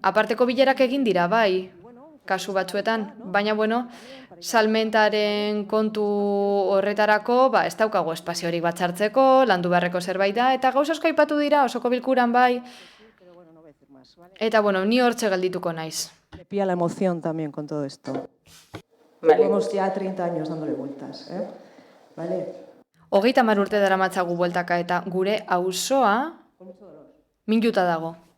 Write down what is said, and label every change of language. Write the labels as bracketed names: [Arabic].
[Basque] Aparteko bilerak egin dira, bai, kasu batzuetan, baina bueno, salmentaren kontu horretarako, ez daukago espaziorik batzartzeko, landu beharreko zerbait da, eta gauza asko aipatu dira, osoko bilkuran bai, eta bueno, ni hortxe geldituko naiz. [Spanish] Me pilla la emoción también con todo esto. Vale. Llevamos ya 30 años dándole vueltas, ¿eh? Vale. [Basque] 30 urte daramatzagu bueltaka eta gure auzoa minuta dago.